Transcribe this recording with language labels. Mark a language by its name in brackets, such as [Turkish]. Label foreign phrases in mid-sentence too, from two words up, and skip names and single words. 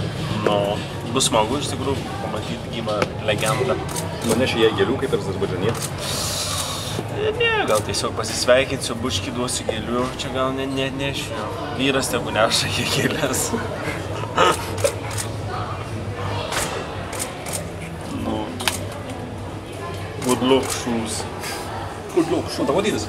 [Lithuanian] No, bus smagu iš tikrųjų pamatyti gyvą legendą. Nuneši jai gėlių kaip ir Azerbaidžane? Ne, gal tiesiog pasisveikinsiu, bučkį duosiu gėlių, čia gal nenešiu. Vyras tegu neša jie gėlės. Nu. [English] Good luck shoes. Good luck shoes. [Lithuanian] Tavo dydis?